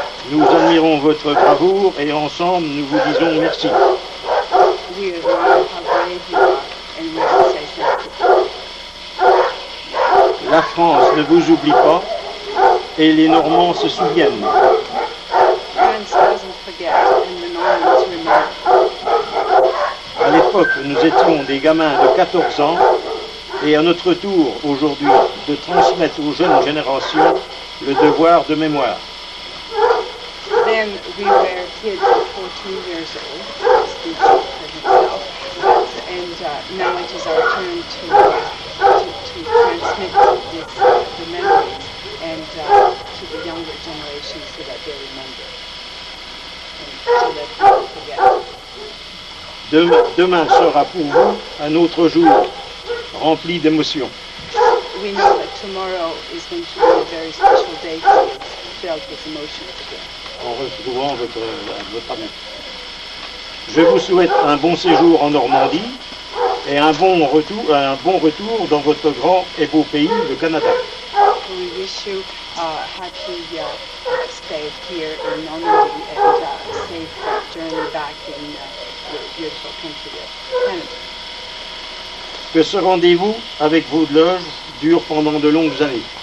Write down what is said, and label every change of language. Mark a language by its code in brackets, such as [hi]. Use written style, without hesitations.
[fr] Nous admirons votre bravoure et ensemble nous vous disons merci. [en] We admire how brave you are and we will say thank you. [fr] La France ne vous oublie pas et les Normands se souviennent. [en] France doesn't forget and the Normans remember. [fr] À l'époque, nous étions des gamins de 14 ans et à notre tour aujourd'hui de transmettre aux jeunes générations le devoir de mémoire. [en] Then we were kids of 14 years old, speaking for himself, and now it is our turn to transmit the memories and to the younger generations so that they remember and so that they don't forget. [fr] Demain sera pour vous un autre jour rempli d'émotions. [en] We know that tomorrow is going to be a very special day for you, filled with emotions again. [fr] En retrouvant votre ami. Je vous souhaite un bon séjour en Normandie et un bon retour dans votre grand et beau pays, le Canada. [en] We wish you a happy stay here in Normandy and a safe journey back in your beautiful country of Canada. [fr] Que ce rendez-vous avec vos loges dure pendant de longues années.